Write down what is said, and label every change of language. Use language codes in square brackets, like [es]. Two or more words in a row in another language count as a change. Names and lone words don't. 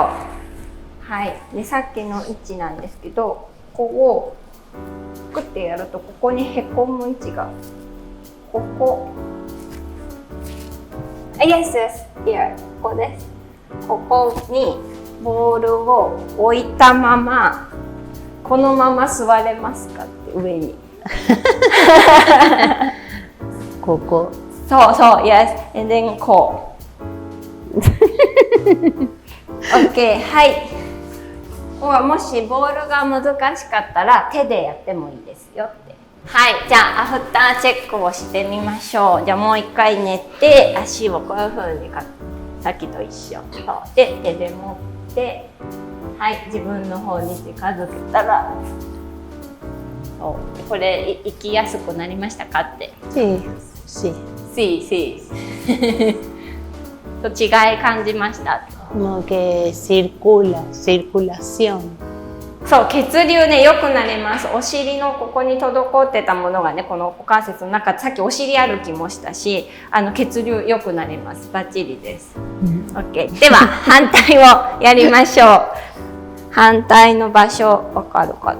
[ja] はい。でさっきの位置なんですけど、ここをグッてやるとここにへこむ位置がここ。 [en] Yes, here [ja] ここです。ここにボールを置いたまま、このまま座れますかって上に。ここ。そうそう、 [en] yes, and then [ja] こう。OK、はい。もしボールが難しかったら手でやってもいいですよって。はい、じゃあアフターチェックをしてみましょう。じゃあもう一回寝て、足をこういう風にさっきと一緒。そうで手で持って、はい、自分の方に近づけたら、これ行きやすくなりましたかって。Sí。と違い感じました。 [es] Como que circulación。 [ja] そう、血流ね、良くなります。お尻のここに滞ってたものがね、この股関節の中、さっきお尻歩きもしたし、血流良くなります。バッチリです。OK。では、反対をやりましょう。反対の場所、わかるかな？